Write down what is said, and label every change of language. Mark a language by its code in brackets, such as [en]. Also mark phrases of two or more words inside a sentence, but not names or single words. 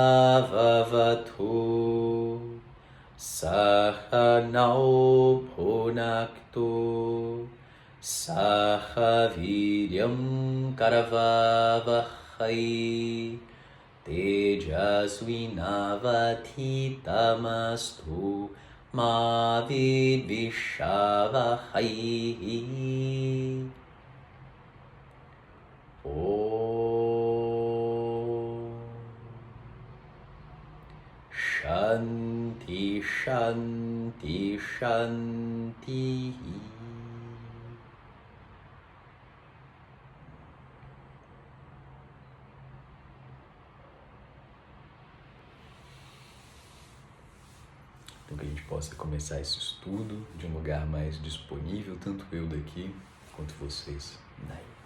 [sa] भवतु सहनौ भुनक्तु सह वीर्यं करवावहै तेजस्विनावधीतमस्तु मा विद्विषावहै. शान्ति, शान्ति, शान्ति. [pt] Então que a gente possa começar esse estudo de um lugar mais disponível, tanto eu daqui quanto vocês daí.